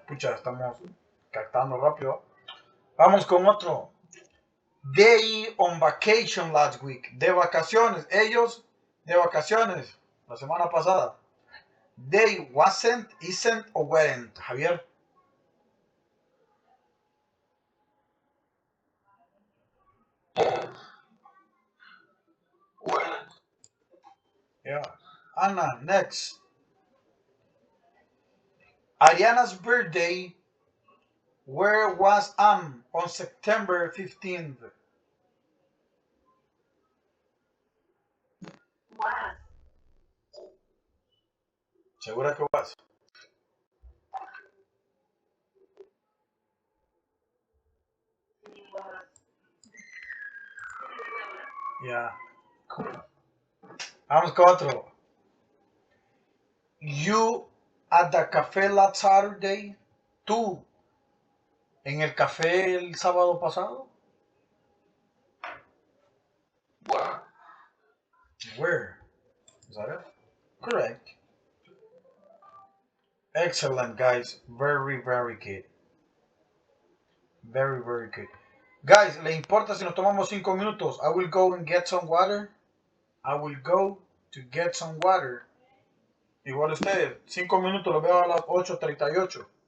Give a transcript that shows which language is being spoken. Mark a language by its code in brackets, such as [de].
[es] Pucha, estamos captando rápido. Vamos con otro. [en] They on vacation last week. [es] De vacaciones. Ellos de vacaciones. La semana pasada. [en] They wasn't, isn't, or weren't. Javier. Weren't. Yeah. Anna, next. Ariana's birthday. Where was on September 15th? Was. [es] ¿Segura que was? [en] He was. Yeah. Cool. [es] Vamos con otro. [en] You at the cafe last Saturday. [es] Tú en el café el sábado pasado. [en] Were. Where? Is that it? Correct. Excellent, guys. Very, very good. Very, very good. [es] Guys, ¿le importa si nos tomamos 5 minutos? [en] I will go and get some water. I will go to get some water. [es] Igual ustedes, 5 minutos, lo veo a las 8:38.